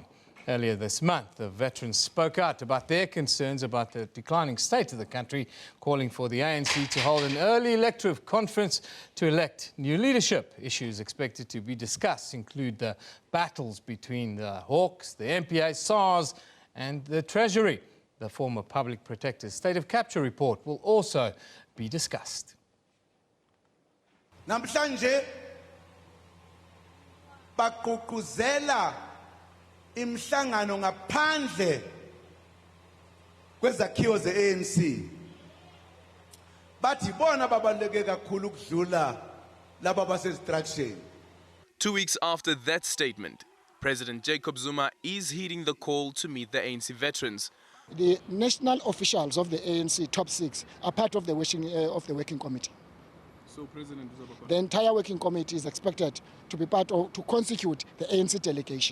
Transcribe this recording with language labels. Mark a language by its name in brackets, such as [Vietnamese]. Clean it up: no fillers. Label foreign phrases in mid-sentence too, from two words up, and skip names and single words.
[English] Earlier this month, the veterans spoke out about their concerns about the declining state of the country, calling for the ANC to hold an early electoral conference to elect new leadership. Issues expected to be discussed include the battles between the Hawks, the MPA, SARS and the Treasury. The former Public Protector's State of Capture report will also be discussed. [Zulu] Namhlanje bagqugquzela imhlangano ngaphandle kwezakhiwo ze-ANC bathi bona babaluleke kakhulu ukudlula laba base-distraction. [English] 2 weeks after that statement, President Jacob Zuma is heeding the call to meet the ANC veterans. The national officials of the ANC top 6 are part of the working committee. So President, the entire working committee is expected to be part of, to constitute the ANC delegation.